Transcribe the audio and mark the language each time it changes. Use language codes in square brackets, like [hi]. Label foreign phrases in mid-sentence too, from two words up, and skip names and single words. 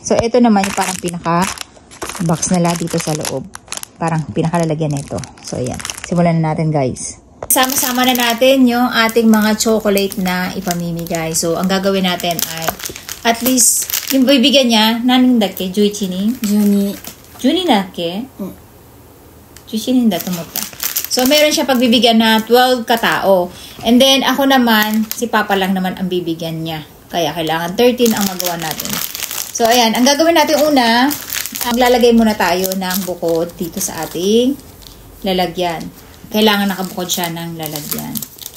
[tl] So, ito naman yung parang pinaka-box nila dito sa loob. Parang pinakalalagyan nito. So, ayan. Simulan na natin, guys. Sama-sama na natin yung ating mga chocolate na ipamimigay. So, ang gagawin natin ay at least, yung bibigyan niya, [ja] 何人だけ? 11 人? 12だっけ? 11人だと思った. [tl] So, meron siya pagbibigyan na 12 katao. [en] And then, [tl] ako naman, si Papa lang naman ang bibigyan niya. Kaya kailangan 13 ang magawa natin. So, ayan. Ang gagawin natin una, maglalagay muna tayo ng bukod dito sa ating lalagyan. Kailangan nakabukod siya ng lalagyan.